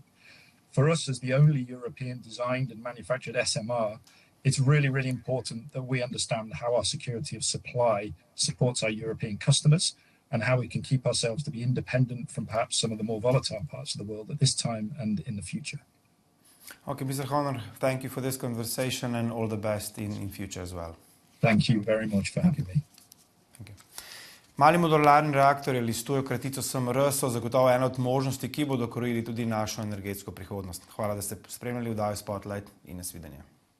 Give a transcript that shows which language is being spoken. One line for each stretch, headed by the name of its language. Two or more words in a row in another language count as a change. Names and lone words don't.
English: For us, as the only European designed and manufactured SMR, it's really, really important that we understand how our security of supply supports our European customers and how we can keep ourselves to be independent from perhaps some of the more volatile parts of the world at this time and in the future. Okay, Mr. Honor, thank you for this conversation and all the best in future as well. Thank you very much for having me. Thank you.
Slovenian: Mali modularni reaktorji ali s tujo kratico SMR so zagotovo ena od možnosti, ki bodo krojili tudi našo energetsko prihodnost. Hvala, da ste spremljali oddajo Spotlight in nasvidenje.